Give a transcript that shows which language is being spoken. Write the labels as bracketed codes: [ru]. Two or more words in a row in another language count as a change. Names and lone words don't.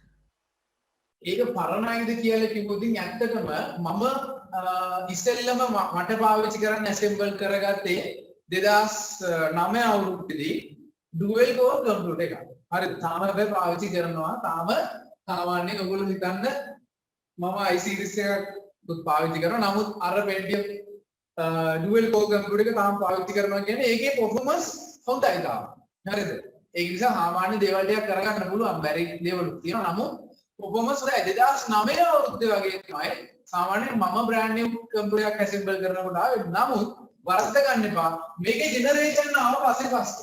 [si] ඒක පරණයිද කියලා කිව්වොත් ඇත්තටම මම ඉස්සෙල්ලම මට පාවිච්චි කරන්න assemble කරගත්තේ 2009 අවුරුද්දේදී [en] dual core computer [si] එකක්. හරි තාම හැබැයි පාවිච්චි කරනවා තාම සාමාන්‍යයෙන් ඔයගොල්ලෝ හිතන්න මම i-series එකක් පාවිච්චි කරනවා. නමුත් අර Pentium [en] dual core computer [si] එක තාම පාවිච්චි කරනවා කියන්නේ ඒකේ performance හොඳයි තාම. හරිද? ඒක නිසා සාමාන්‍ය දේවල් ටිකක් කරගන්න පුළුවන්. බැරි දේවලුත් තියෙනවා. නමුත් performance හොඳයි. 2009 අවුරුද්දේ වගේ තමයි සාමාන්‍යයෙන් මම [en] brand new computer [si] එකක් assemble කරනකොට ආවේ. නමුත් වරද්ද ගන්න එපා. මේකේ generation ආව පස්සේ.